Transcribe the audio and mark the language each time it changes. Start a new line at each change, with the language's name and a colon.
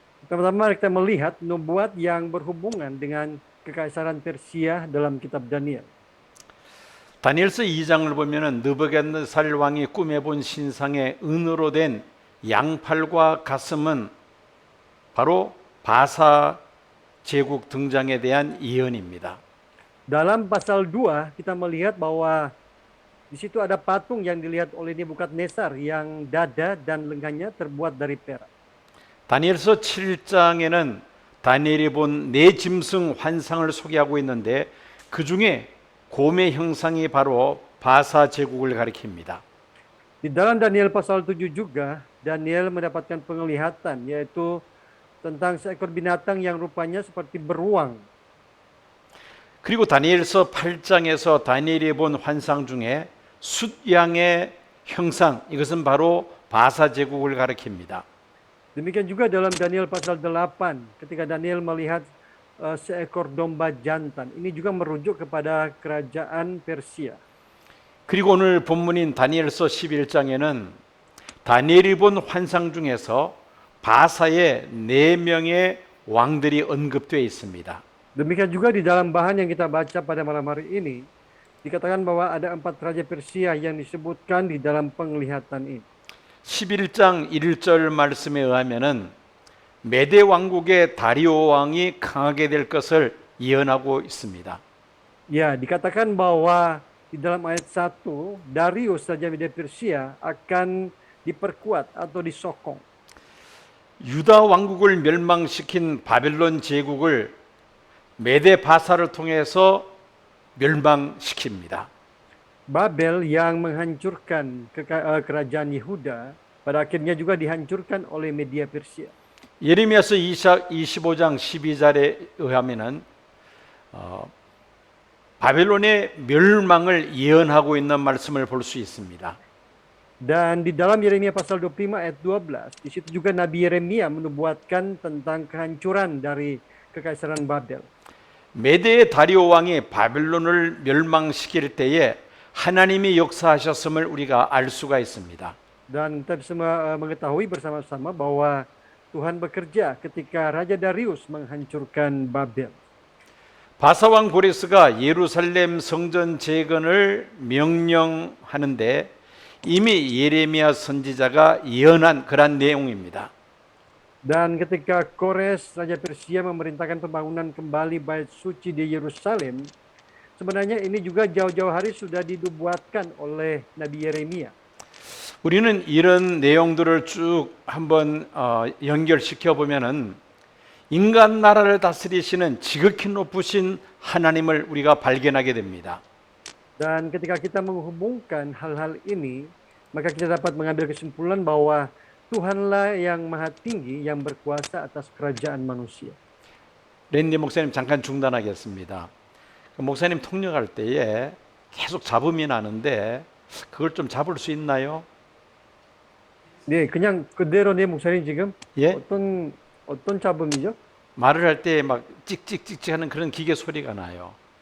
Indonesian: Pertama kita melihat nubuat yang berhubungan dengan kekaisaran Persia dalam kitab Daniel.
Korean: 다니엘서 2장을 보면은 느부갓네살 왕이 꿈에 본 신상의 은으로 된 양팔과 가슴은 바로 바사 제국 등장에 대한 예언입니다.
Indonesian: Dalam pasal 2 kita melihat bahwa di situ ada patung yang dilihat oleh Nebukadnezar yang dada dan lengannya terbuat dari perak.
Korean: 다니엘서 7장에는 다니엘이 본 네 짐승 환상을 소개하고 있는데 그 중에 곰의 형상이 바로 바사 제국을 가리킵니다.
Indonesian: Di dalam Daniel pasal 7 juga Daniel mendapatkan penglihatan yaitu tentang seekor binatang yang rupanya seperti beruang.
Korean: 그리고 다니엘서 8장에서 다니엘이 본 환상 중에 숫양의 형상, 이것은 바로 바사 제국을 가리킵니다.
Indonesian: Demikian juga dalam Daniel pasal 8 ketika Daniel melihat seekor domba jantan. Ini juga merujuk kepada kerajaan Persia.
Korean: 그리고 오늘 본문인 다니엘서 11장에는 다니엘이 본 환상 중에서 바사의 4명의 왕들이 언급되어 있습니다.
Indonesian: Demikian juga di dalam bahan yang kita baca pada malam hari ini, dikatakan bahwa ada 4 raja Persia yang disebutkan di dalam penglihatan ini.
Korean: 11장 1절 말씀에 의하면은 메대 왕국의 다리오 왕이 강하게 될 것을 예언하고 있습니다.
Indonesian: Ya, dikatakan bahwa di dalam ayat 1, Darius Raja Media Persia akan diperkuat atau disokong.
Korean: 유다 왕국을 멸망시킨 바벨론 제국을 메대 바사를 통해서 멸망시킵니다.
Indonesian: Babel yang menghancurkan kerajaan Yehuda pada akhirnya juga dihancurkan oleh Media Persia.
Korean: 예레미야서 25장 12절에 의하면은 바벨론의 멸망을 예언하고 있는 말씀을 볼 수 있습니다.
Indonesian: Dan di dalam Yeremia pasal 25 ayat 12, di situ juga Nabi Yeremia menubuatkan tentang kehancuran dari kekaisaran Babel.
Korean: 메대의 다리오 왕이 바벨론을 멸망시킬 때에 하나님이 역사하셨음을 우리가 알 수가 있습니다.
Indonesian: Dan kita bisa mengetahui bersama-sama bahwa Tuhan bekerja ketika Raja Darius menghancurkan Babel.
Korean: 바사왕 고레스가 예루살렘 성전 재건을 명령하는데 이미 예레미야 선지자가 예언한 그런 내용입니다.
Indonesian: Dan ketika Kores Raja Persia memerintahkan pembangunan kembali bait suci di Yerusalem, sebenarnya ini juga jauh-jauh hari sudah dinubuatkan oleh Nabi Yeremia.
Korean: 우리는 이런 내용들을 쭉 한번 연결시켜 보면은 인간 나라를 다스리시는 지극히 높으신 하나님을 우리가 발견하게 됩니다.
Indonesian: Dan ketika kita menghubungkan hal-hal ini, maka kita dapat mengambil kesimpulan bahwa Tuhanlah yang maha tinggi yang berkuasa atas kerajaan manusia.
Korean: 랜디 목사님 잠깐 중단하겠습니다. 목사님 통역할 때에 계속 잡음이 나는데 그걸 좀 잡을 수 있나요? 네, 그냥 그대로 내 목사님 지금 예? 어떤 잡음이죠? 말을 할 때 막 찍찍찍찍 하는 그런 기계 소리가 나요.